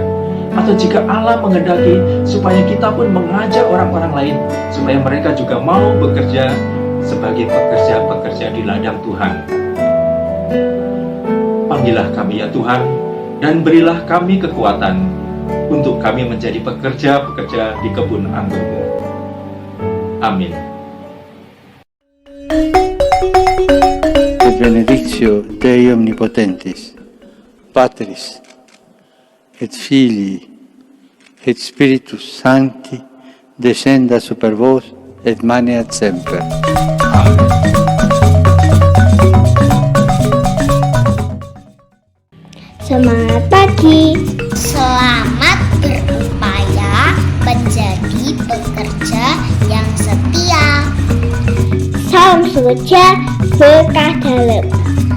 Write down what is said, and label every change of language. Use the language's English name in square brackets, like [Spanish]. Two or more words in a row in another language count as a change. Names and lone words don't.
[Indonesian] Atau jika Allah menghendaki supaya kita pun mengajak orang-orang lain, supaya mereka juga mau bekerja sebagai pekerja-pekerja di ladang Tuhan. Panggillah kami ya Tuhan, dan berilah kami kekuatan untuk kami menjadi pekerja-pekerja di kebun anggur-Mu. Amin. [Latin] Et benedictio Dei Omnipotentis, Patris, et Filii, et Spiritus Sancti, descenda super vos et maneat semper. Amen. [Indonesian] Semangat pagi. Selamat berupaya menjadi pekerja yang setia. Salam sejahtera, berkah dalam.